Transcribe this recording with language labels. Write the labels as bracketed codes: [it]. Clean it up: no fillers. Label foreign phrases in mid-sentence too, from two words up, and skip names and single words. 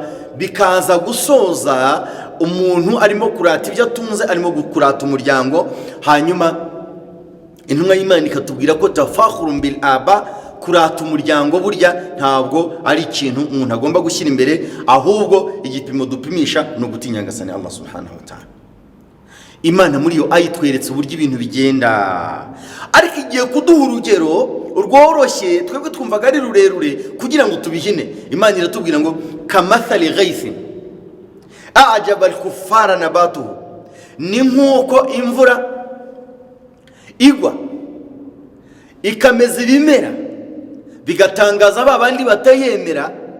[rw] Bikaza gusoza umuntu arimo kurata ibyo atunze, arimo kurata umuryango. Hanyuma intumwa y'Imana ikatubwira ko [ar] تفاخر بالآباء, [rw] kurata umuryango burya ntabwo ari ikintu umuntu agomba gushyira imbere, ahubwo igipimo dupimisha no gutinya Nyagasani [ar] الله سبحانه وتعالى. [rw] Imana muri yo ayitweretse uburyo ibintu bigenda, ariko igiye kuduha urugero rworoshye, twebwe twumvaga ari rurerure kugira ngo tubihine. Imana iratubwira ngo [ar] كمثل غيث أعجب الكفار نباته, [rw] ni nk'uko imvura igwa ikameza ibimera bigatangaza ba bandi batayemera,